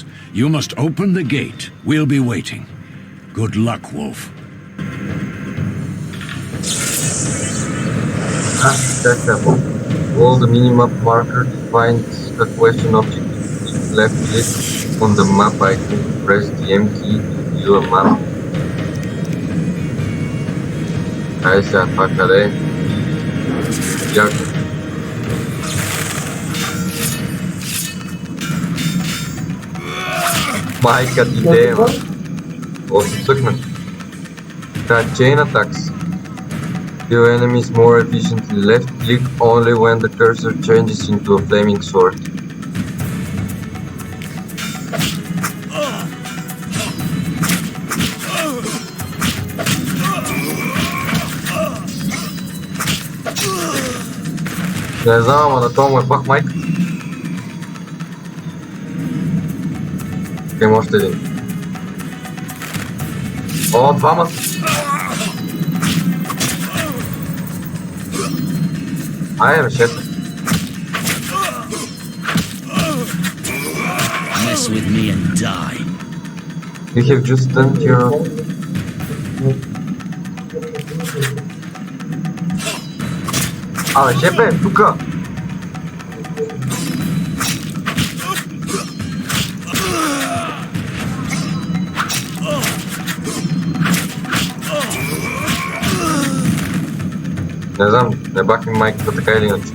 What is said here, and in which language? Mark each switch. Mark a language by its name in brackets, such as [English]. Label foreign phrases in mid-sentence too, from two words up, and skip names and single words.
[English] You must open the gate. We'll be waiting. Good luck, Wolf. All the minimap marker to find a question object. Left click on the map icon, press the M key to view a map. [Bulgarian] Айде сега, това къде е? Яко. Майка ти де, ма. Още цъкнах. Така, [English] chain attacks. Kill enemies more efficiently. Left click only when the cursor changes into a flaming sword. [Bulgarian] Не знам, ама на това му е пах майка. Има още един. О, двама! Айде, бе, шеф. [English] Mess with me and die. You have just done your... [Bulgarian] Абе, шефе, тука! Не знам, не бах ми майката така или иначе.